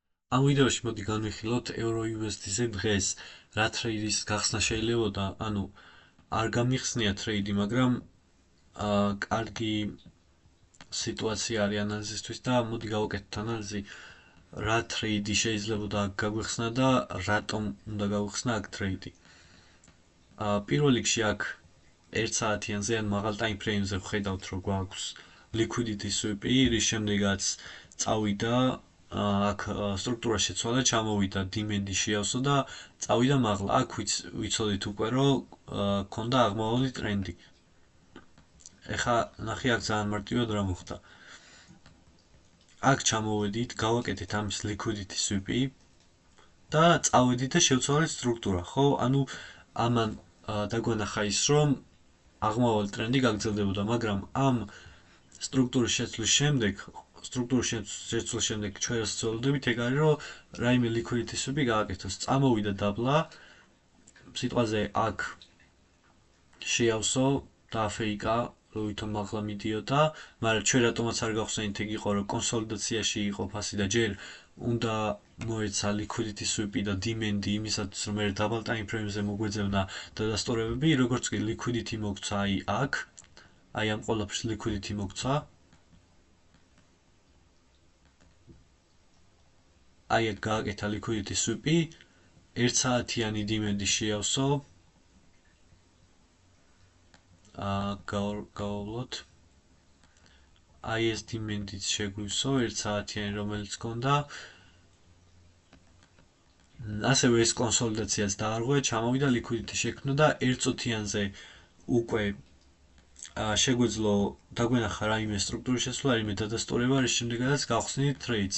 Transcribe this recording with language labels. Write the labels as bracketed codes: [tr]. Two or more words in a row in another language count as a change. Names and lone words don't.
[ka] ამ ვიდეოში მოდი განვიხილოთ EURUSD-ზე დღეს რა ტრეიდის გახსნა შეიძლებოდა, ანუ არ გამიხსნია ტრეიდი, მაგრამ კარგი სიტუაცია არის ანალიზისთვის და მოდი გავაკეთოთ ანალიზი რა ტრეიდი შეიძლებოდა აქ გაგვიხსნა და რატომ უნდა გაგვიხსნა აქ ტრეიდი. პირველ რიგში აქ 1 საათიანზე ან მაღალ [en] time frame- [ka] ზე ვხედავთ, რომ გვაქვს [en] liquidity sweep- [ka] ი, რის შემდეგაც წავიდა აქ სტრუქტურა შეცვალა, ჩამოვიდა demand-ი შეავსო და წავიდა მაღლა. აქ ვიცოდით უკვე, რომ ქონდა აღმავალი ტრენდი. ეხლა ნახე აქ ძალიან მარტივად რა მოხდა. აქ ჩამოვედით, გავაკეთეთ ამის [en] liquidity sweep- [ka] ი და წავედით და შევცვალეთ სტრუქტურა, ხო? ანუ ამან დაგვანახა ის, რომ აღმავალი ტრენდი გაგრძელდებოდა, მაგრამ ამ სტრუქტურის შეცვლის შემდეგ ჩვენ რაც ვცდილობდებით, ეგ არის, რომ რაიმე [en] liquidity sweep- [ka] ი გააკეთოს. წამოვიდა დაბლა, სიტყვაზე აქ შეავსო, დააფეიკა, რომ ვითომ მაღლა მიდიოდა, მაგრამ ჩვენ რატომაც არ გავხსენით, ეგ იყო, რომ კონსოლიდაციაში იყო ფასი და ჯერ უნდა მოეცა [en] liquidity sweep- [ka] ი და demand-ი იმისათვის, რომ მე დაბალ [en] time frame- [ka] ზე მოგვეძებნა დადასტურებები, როგორც კი liquidity მოგცა აქ, აი ამ ყველაფერს liquidity მოგცა. აი აქ გააკეთა [en] liquidity sweep- [ka] ი, 1 საათიანი demand-ი შეავსო. გავავლოთ. აი ეს demand-იც შეგვივსო 1 საათიანი, რომელიც გქონდა. ასევე ეს კონსოლიდაციაც დაარღვია, ჩამოვიდა liquidity შექმნა და 1 წუთიანზე უკვე შეგვეძლო დაგვენახა რაიმე სტრუქტურის შეცვლა, რაიმე დადასტურება, რის შემდეგაც გავხსნით ტრეიდს.